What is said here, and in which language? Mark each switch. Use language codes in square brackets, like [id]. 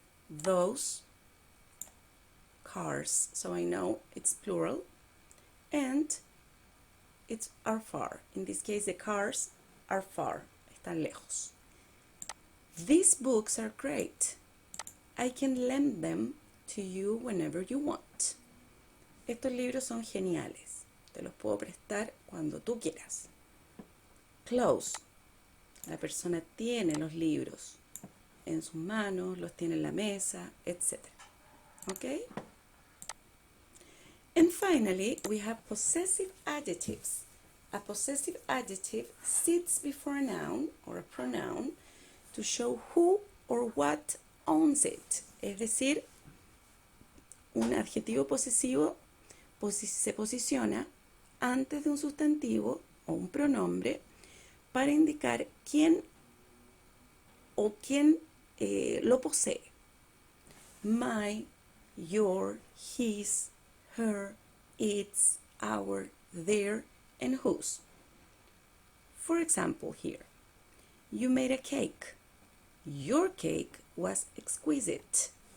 [en] Those cars, so I know it's plural. And are far. In this case, the cars are far. [es] Están lejos. [en] These books are great. I can lend them to you whenever you want. [es] Estos libros son geniales. Te los puedo prestar cuando tú quieras. Close. La persona tiene los libros en sus manos, los tiene en la mesa, etc. [en] Okay? And finally, we have possessive adjectives. A possessive adjective sits before a noun or a pronoun to show who or what owns it. [es] Es decir, un adjetivo posesivo se posiciona antes de un sustantivo o un pronombre para indicar quién o quién lo posee. [en] My, your, his, her, its, our, their, and whose. For example, here, you made a cake. Your cake was exquisite.